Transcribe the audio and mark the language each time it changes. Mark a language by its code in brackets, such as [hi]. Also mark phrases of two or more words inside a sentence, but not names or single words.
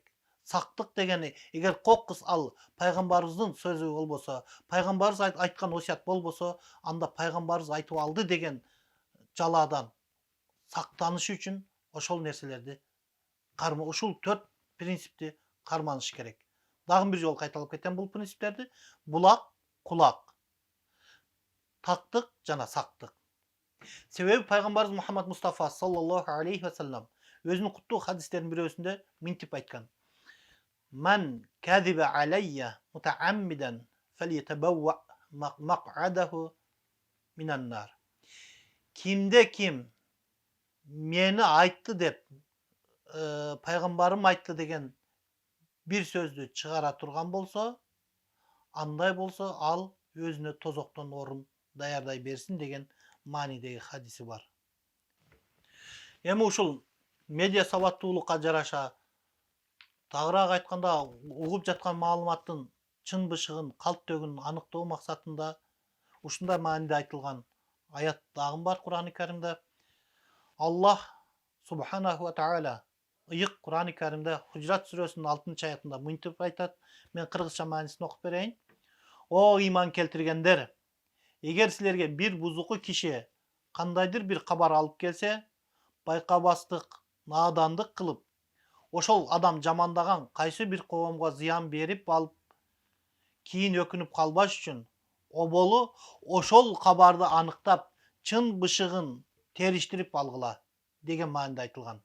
[ky] Сактык дегени эгер кокус ал пайгамбарыбыздын сөзү болбосо, пайгамбарыбыз айткан осият болбосо, анда пайгамбарыбыз айтып алды деген жалаадан сактаныш үчүн ошол нерселерди ушул 4 принципти карманыш керек. Дагы бир жолу кайталап кетем бул принциптерди. Булак, кулак, тактык жана сактык. Себеби пайгамбарыбыз Мухаммад Мустафа [ar] صلى الله عليه وسلم [ky] өзүнүн куттуу хадистеринин бирөөсүндө минтип айткан. [ar] من كذب علي متعمدا فليتبوأ مقعده من النار. [ky] Kimde kim meni aytты деп пайгамбарым айтты деген bir сөздү чыгара турган болсо, андай болсо ал өзүнө тозоктон орун даярдай берсин деген маанидеги хадиси бар. Эми ушул медиа сабаттуулукка жараша тагыраак айтканда угуп жаткан маалыматтын чын бышыгын, калп төгүнүн аныктоо максатында ушундай мааниде айтылган аят дагы бар Кур'ан-ы Каримде. Аллах [ar] سبحانه وتعالى [ky] ыйык Кур'ан-ы Каримде Хужрат сүрөсүнүн 6-аятында мынтип айтат. Мен кыргызча маанисин окуп берейин. О ыйман келтиргендер, эгер силерге бир бузуку киши кандайдыр бир кабар алып келсе, байкабастык, наадандык кылып, ошол адам жамандаган кайсы бир коомго зыян берип алып, кийин өкүнүп калбаш үчүн оболу ошол кабарды аныктап, чын бышыгын териштирип алгыла деген мааниде айтылган.